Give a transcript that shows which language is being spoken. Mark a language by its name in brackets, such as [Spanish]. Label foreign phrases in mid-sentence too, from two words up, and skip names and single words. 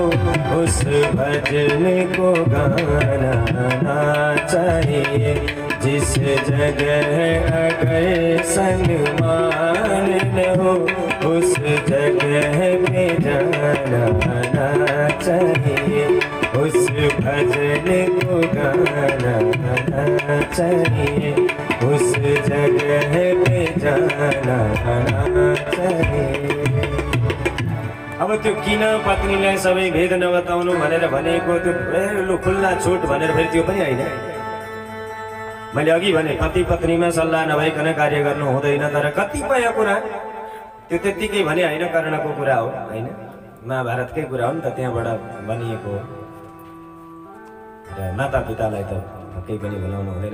[Hindi] उस भजन को गाना ना चाहिए जिस जगह अगर सन्मान न हो उस जगह पे जाना ना चाहिए उस भजन को गाना ना चाहिए उस जगह पे जाना ना चाहिए। [Nepali] अब त्यो किन पत्नीलाई सबै भेद नबताउनु भनेर भनेको त्यो खुल्ला छुट भनेर फेरि त्यो पनि हैन। मैले अघि भने पति पत्नीमा सल्लाह नभइकन कार्य गर्नु हुँदैन तर कतिपय कुरा त्यो त्यतिकै भने हैन कर्णको कुरा हो हैन महाभारतकै कुरा हो नि त त्यहाँबाट बनिएको हो र माता पितालाई त केही पनि भुलाउनु हुँदैन।